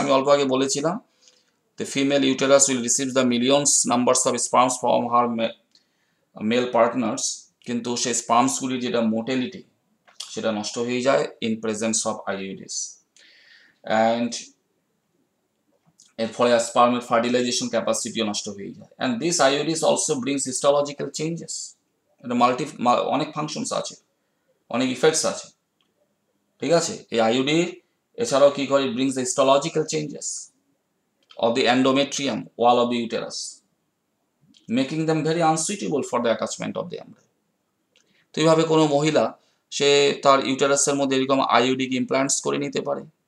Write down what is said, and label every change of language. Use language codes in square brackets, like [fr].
[bn] আমি অল্প আগে বলেছিলাম, [en] the female uterus will receive the millions numbers of sperms from her male partners, [bn] কিন্তু সেই স্পার্মসগুলির যেটা মোর্টালিটি সেটা নষ্ট হয়ে যায় [en] In presence of IUDs. [bn] অ্যান্ড এর ফলে স্পার্মের ফার্টিলাইজেশন ক্যাপাসিটিও নষ্ট হয়ে যায়। [en] And this IUDs also brings histological changes. [bn] এটা অনেক ফাংশনস আছে, অনেক ইফেক্টস আছে, ঠিক আছে। এই আইওডি এছাড়াও কি করে, [en] Brings the histological changes of the endometrium wall of the uterus, making them very unsuitable for the attachment of the embryo. [bn] তো এইভাবে কোনো মহিলা সে তার ইউটেরাসের মধ্যে এরকম আইইউডিক ইমপ্লান্টস করে নিতে পারে।